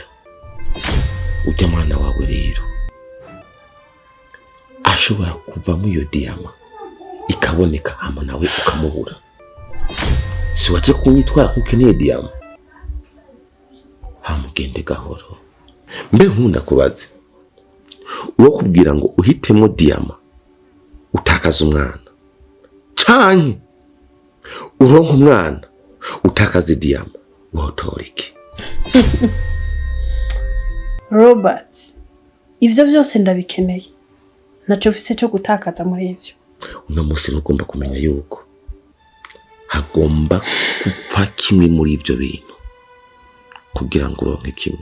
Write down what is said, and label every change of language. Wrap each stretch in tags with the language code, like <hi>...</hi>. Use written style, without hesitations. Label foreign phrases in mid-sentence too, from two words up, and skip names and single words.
<rn>Ujya mwana wawe rero ashobora kuvamo iyo Diyama ikaboneka, hama nawe ukamubura. Si waje kunyitwara kuko ukeneye Diyama. Hamugende gahoro. Mbe nkunda kubaze, uwo kubwira ngo uhitemo Diyama utakaza umwana, canke uronka umwana utakaza Diyama, wotora iki? Robert, ivyo byose ndabikeneye, naco mfise cyo gutakaza muri ivyo. Uno munsi ugomba kumenya yuko hagomba gupfa kimwe muri ivyo bintu kugira ngo uronke kimwe.</rn>